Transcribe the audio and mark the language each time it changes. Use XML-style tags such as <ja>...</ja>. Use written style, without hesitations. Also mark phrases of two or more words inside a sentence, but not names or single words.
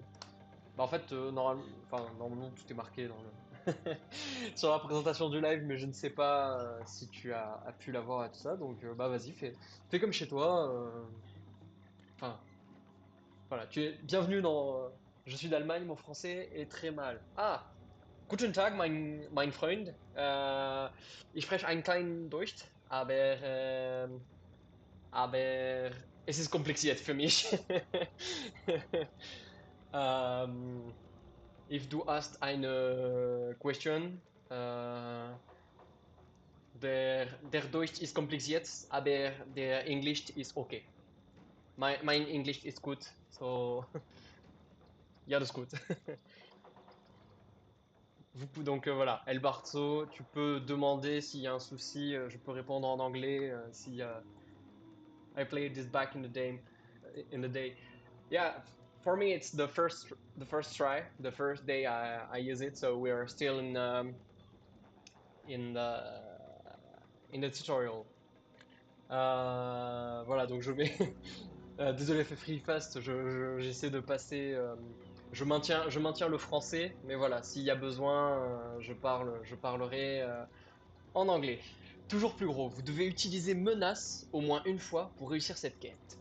<fr>Bah, en fait, normalement, tout est marqué dans sur la présentation du live, mais je ne sais pas si tu as pu l'avoir et tout ça. Donc, bah, vas-y, fais comme chez toi. Enfin, voilà, tu es bienvenue dans. Je suis d'Allemagne, mon français est très mal.</fr> <de>Ah! Guten Tag, mein Freund. Ich spreche ein klein Deutsch, aber es ist kompliziert für mich. ähm, if du hast eine question, der Deutsch ist kompliziert, aber der Englisch ist okay. Mein Englisch ist gut, so ja, das ist gut.</de> <fr>Donc voilà, El Barzo, tu peux demander s'il y a un souci, je peux répondre en anglais s'il y a...</fr> <en>I played this back in the day, Yeah, for me it's the first try, the first day I use it, so we are still in the in the tutorial.</en> <fr>Voilà, donc je vais désolé, fait free fast, j'essaie de passer. Je maintiens le français, mais voilà, s'il y a besoin, je parlerai en anglais. Toujours plus gros, vous devez utiliser menace au moins une fois pour réussir cette quête.</fr>